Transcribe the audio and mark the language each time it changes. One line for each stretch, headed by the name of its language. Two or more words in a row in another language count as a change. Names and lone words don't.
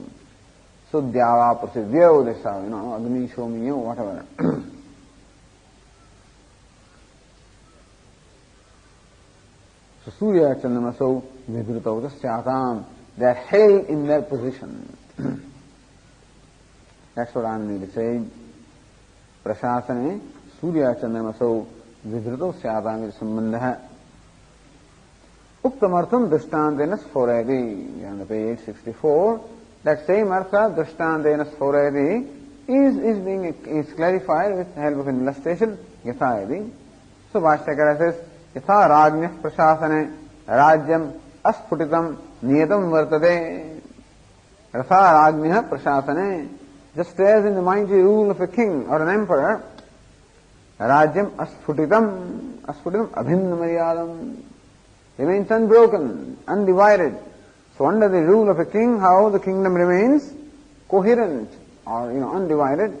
Sanskrit: So द्यावा प्रसिध्याव्,
English: this is how, Agni Shomiyo, whatever.
Sanskrit: So सूर्य चन्द्रमसौ विधृतौ तस्यताम्,
English: they are held in their position. That's what I'm really saying.
Sanskrit: प्रशासने सूर्य चन्द्रमसौ विधृतौ तस्यताम् is Sambandha. उक्तमर्थम् दृष्टान्तेनस् स्फोरयति.
English: On the page 64, that same
Sanskrit: अर्थ दृष्टान्तेनस् स्फोरयति
English: is clarified with the help of an illustration, Yathayati. So Bhashyakara says,
Sanskrit: यथा राज्ञः प्रशासने राज्यम् अस्पुटितम् नियतम् वर्तते. यथा राज्ञः प्रशासने,
English: just as in the mighty rule of a king or an emperor,
Sanskrit: राज्यम् अस्पुटितम् अभिन्न मर्यादम्,
English: remains unbroken, undivided. So under the rule of a king, how the kingdom remains coherent or undivided.